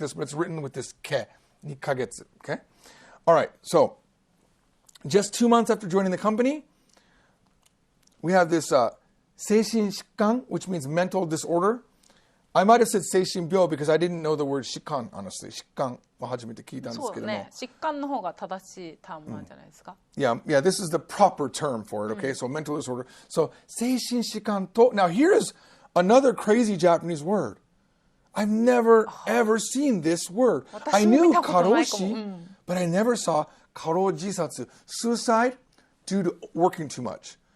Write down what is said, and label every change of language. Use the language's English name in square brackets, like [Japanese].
[English] this, but it's written with this ke, 2ヶ月, okay? All right, so just 2 months after joining the company, we have this 精神疾患, which means mental disorder. I might have said 精神病 because I didn't know the word 疾患, honestly. [Japanese] 疾患は初めて聞いたんですけども。そうね疾患の方が正しいタームなんじゃないですか、 [English] Yeah, this is the proper term for it, okay? So mental disorder. So, 精神疾患と, now here's another crazy Japanese word. I've never ever seen this word. I [Japanese] 私も [English] knew [Japanese] 見たことないかも、 [English] karoshi, but I never saw karo jisatsu, suicide due to working too much.